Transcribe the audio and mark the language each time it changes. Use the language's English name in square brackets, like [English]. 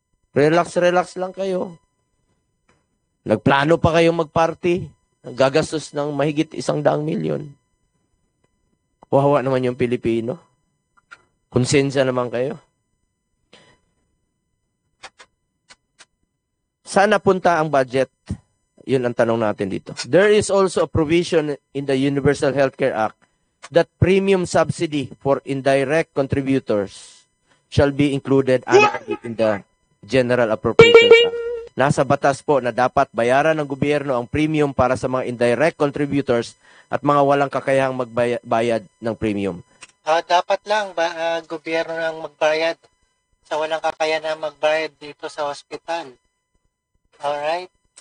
[Filipino] Relax lang kayo. Nagplano pa kayo mag-party. Gagastos ng mahigit 100 milyon. Wawa naman yung Pilipino. Konsensya naman kayo. Saan napunta ang budget? Yun ang tanong natin dito. [English] There is also a provision in the Universal Healthcare Act that premium subsidy for indirect contributors shall be included annually in the General Appropriations Act. [Filipino] Nasa batas po na dapat bayaran ng gobyerno ang premium para sa mga indirect contributors at mga walang kakayahang magbayad ng premium. Dapat lang gobyerno nang magbayad sa walang kakayahan magbayad dito sa hospital. Alright?